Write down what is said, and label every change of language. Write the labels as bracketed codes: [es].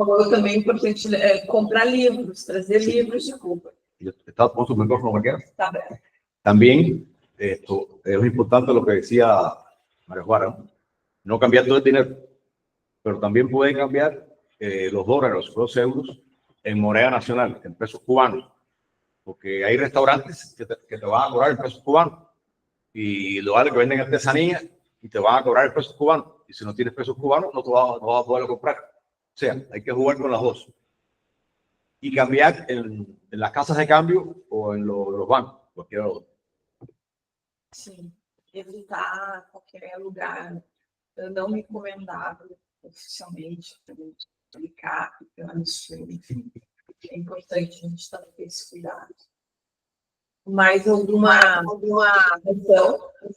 [pt] também é importante comprar livros, trazer livros de Cuba. [es] ¿Está con su micrófono cualquiera? [pt] Tá bem. [es] También es importante lo que decía María Juana, ¿no? no cambiar todo el dinero, pero también puede cambiar los dólares, los euros, en moneda nacional, en pesos cubanos, porque hay restaurantes que te van a cobrar en pesos cubanos y lugares que venden artesanía y te van a cobrar en pesos cubanos, y si no tienes pesos cubanos no vas a poderlo comprar. O sea, hay que jugar con las dos y cambiar en las casas de cambio o en los bancos, cualquiera de los dos. [pt] Sim, evitar qualquer lugar não recomendado oficialmente para aplicar, enfim, é importante a gente também ter esse cuidado. Mais alguma questão?